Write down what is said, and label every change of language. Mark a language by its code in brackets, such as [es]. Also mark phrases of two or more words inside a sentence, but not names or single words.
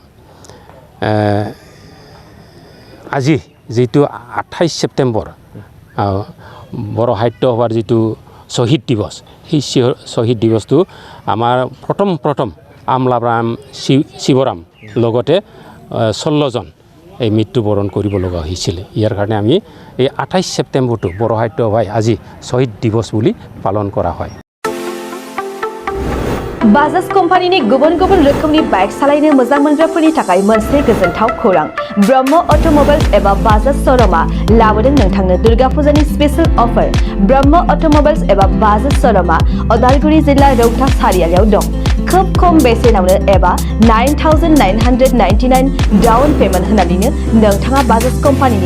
[as] আজি যেটো 28 ছেপ্টেম্বৰ বড় সাহিত্য সভাৰ যেটো শহীদ দিৱস সেই শহীদ দিৱসটো আমাৰ প্ৰথম আমলাৰাম শিৱৰাম লগতে 16 জন এই মৃত্যুবৰণ কৰিব লগা হৈছিল ইয়াৰ কাৰণে আমি এই 28 ছেপ্টেম্বৰটো বড় সাহিত্য সভাই আজি শহীদ দিৱস বুলি পালন কৰা হয় [brx] बाजाज कम्पानीनि गुबुन गुबुन रोखोमनि बाइक सालायनो मोजां मोनग्राफोरनि थाखाय मोनसे गोजोनथाव खौरां ब्रह्म अट'मबाइल्स एबा बाजाज श'रुमआ लाबोदों नोंथांनो दुर्गा फुजानि [en] special offer [brx] ब्रह्म अट'मबाइल्स एबा बाजाज श'रुमआ उदालगुरि जिल्ला रौता सारियालियाव दं खोब खम बेसेनावनो एबा 9,999 [en] down payment [brx] होनानैनो नोंथाङा बाजाज कम्पानीनि